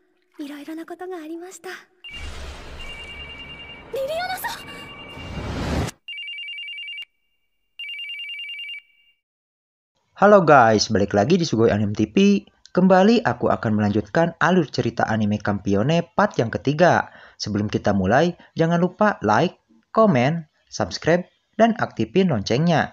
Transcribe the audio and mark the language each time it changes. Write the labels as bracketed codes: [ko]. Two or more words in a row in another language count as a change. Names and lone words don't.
[ja] いろいろなことがありました。リリアナさん。 [id] Halo guys, balik lagi di Sugoi Anime TV. Kembali aku akan melanjutkan alur cerita anime Campione part yang ketiga. Sebelum kita mulai, jangan lupa like, komen, subscribe, dan aktifin loncengnya.